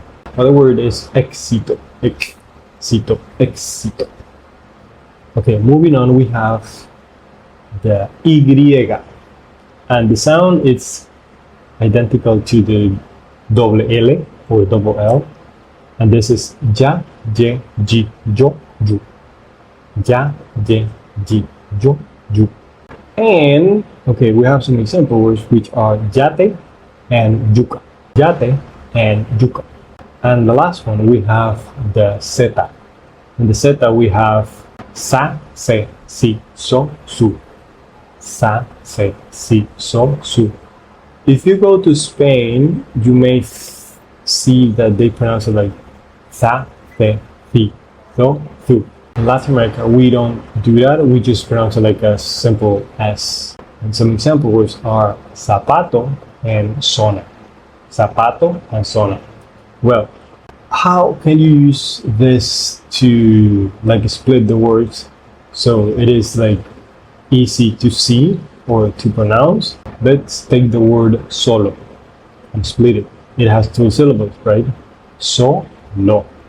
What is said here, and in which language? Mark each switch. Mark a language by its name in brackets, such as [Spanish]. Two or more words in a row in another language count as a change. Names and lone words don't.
[English] Other word is [Spanish] éxito. Éxito. Éxito. [English] Okay, moving on, we have the Y. And the sound is identical to the double L or double L. And this is ya, ye, ji, yo, you. Ya, ye, ji, yo, you. And, okay, we have some example words which are yate and yuca. Yate and yuca. And the last one, we have the zeta. In the zeta, we have sa, se, si, so, su. Sa, se, si, so, su. If you go to Spain, you may see that they pronounce it like sa, se, si, so, su. In Latin America, we don't do that. We just pronounce it like a simple S. And some example words are zapato and zona. Zapato and zona. Well, how can you use this to like split the words so it is like easy to see or to pronounce? Let's take the word solo and split it. It has 2 syllables, right? So-lo.